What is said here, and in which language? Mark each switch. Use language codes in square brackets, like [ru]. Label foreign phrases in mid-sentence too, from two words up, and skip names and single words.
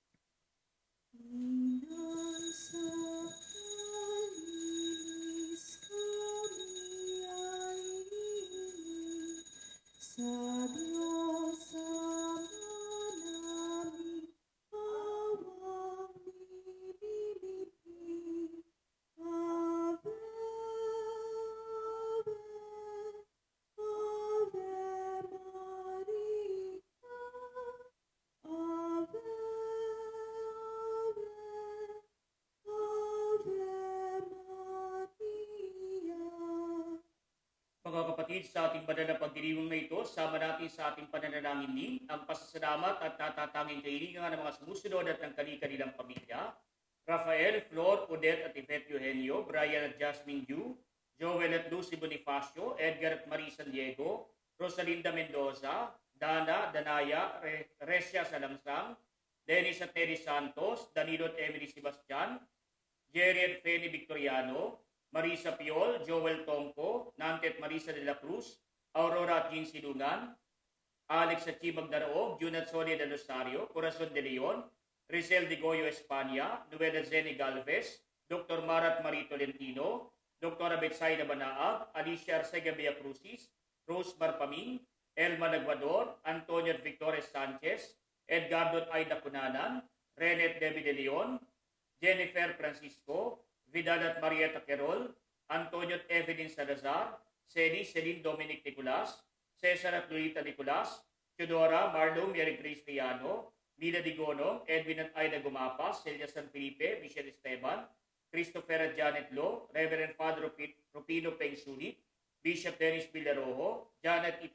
[tl] Sa Diyos Ama namin, awang nililibig. [la] Ave, Ave, Ave Maria. Ave, Ave, Ave Maria. [tl] Mga kapatid, sa ating banal na pagdiriwang na ito, sama natin sa ating pananalangin din ang pasasalamat at natatanging kahilingan ng mga sumusunod at ng kanilang pamilya. Rafael, Flor, Odette at Yvette Eugenio, Brian at Jasmine Yu, Joel at Lucy Bonifacio, Edgar at Marie San Diego, Rosalinda Mendoza, Dana, Danaya, Resia Salamsang, Dennis at Terry Santos, Danilo at Emily Sebastian, Jerry at Fanny Victoriano, Marisa Piol, Joel Tongco, Nante at Marisa de la Cruz, Aurora at Jean Silungan, Alex Achimag Daraog, Junat Sonia de Rosario, Corazon de Leon, Rizal de Goyo Espana, Nueva Zeni Galvez, Dr. Marat Marito Lentino, Dr. Betsaida Banaag, Alicia Arcega Villacrucis, Rose Marpaming, Elma Nagwador, Antonio Victorez Sanchez, Edgardo Aida Cunanan, Renet Debbie de Leon, Jennifer Francisco, Vidal at Marieta Querol, Antonio at Evelyn Salazar, Celine Dominic Nicolas, Cesar at Lolita Nicolas, Teodora, Marlo, Mary Cristiano, Nila Digono, Edwin at Aida Gumapas, Celia San Felipe, Michelle Esteban, Christopher at Janet Lo, Reverend Father Rupino Pengsulit, Bishop Dennis Villarojo, Janet E.